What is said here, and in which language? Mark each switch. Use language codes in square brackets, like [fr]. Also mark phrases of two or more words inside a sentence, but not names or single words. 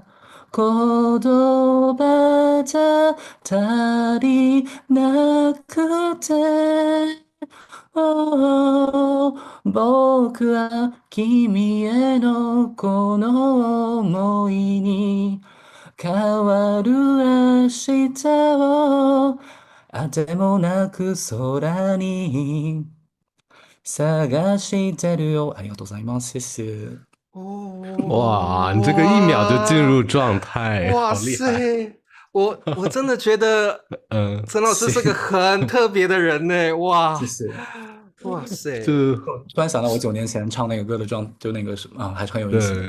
[ja] 言葉じゃ足りなくて、僕は君へのこの想いに変わる明日をあてもなく空に探してるよ。ありがとうございます。 [zh] 谢谢。哇，你这个1秒就进入状态，哇好厉害！我真的觉得，陈老师是个很特别的人呢。哇，谢谢。哇塞！就突然想到我9年前唱那个歌的就那个还是很有意思。